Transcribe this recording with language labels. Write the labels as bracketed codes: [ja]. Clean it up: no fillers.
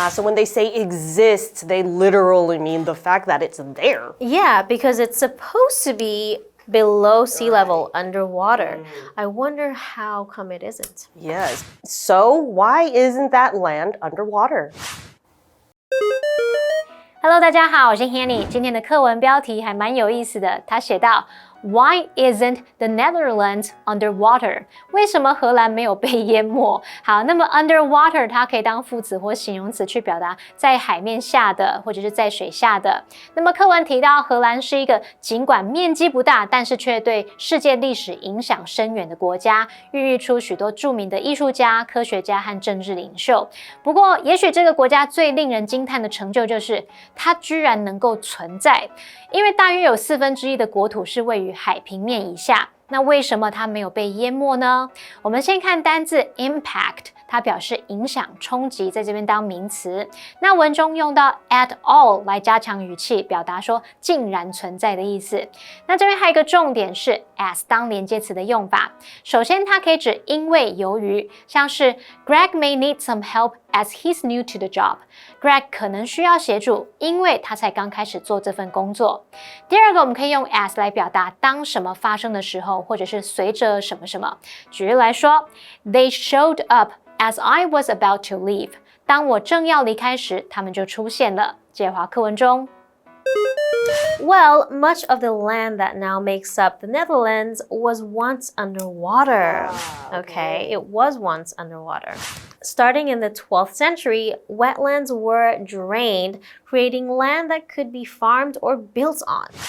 [en] So when they say exists, they literally mean the fact that it's there. Yeah, because it's supposed to be below sea level, underwater. I wonder how come it isn't. Yes. So why isn't that land underwater? [zh] Hello， 大家好，我是 Hanny。今天的课文标题还蛮有意思的，他写到 [en] Why isn't the Netherlands underwater? [zh] 为什么荷兰没有被淹没？好，那么 underwater 它可以当副词或形容词去表达在海面下的或者是在水下的。那么课文提到荷兰是一个尽管面积不大，但是却对世界历史影响深远的国家，孕育出许多著名的艺术家、科学家和政治领袖。不过，也许这个国家最令人惊叹的成就就是它居然能够存在，因为大约有1/4的国土是位于海平面以下。那为什么它没有被淹没呢？我们先看单字 impact， 它表示影响、冲击，在这边当名词。那文中用到 at all 来加强语气，表达说竟然存在的意思。那这边还有一个重点是 as 当连接词的用法。首先，它可以指因为、由于，像是 [en] Greg may need some help as he's new to the job. [zh] Greg 可能需要协助，因为他才刚开始做这份工作。第二个，我们可以用 as 来表达当什么发生的时候，或者是随着什么什么。举例来说 [en] ，They showed up as I was about to leave. [zh] 当我正要离开时，他们就出现了。接华课文中。 [en] Well, much of the land that now makes up the Netherlands was once underwater. Okay, it was once underwater. Starting in the 12th century, wetlands were drained, creating land that could be farmed or built on.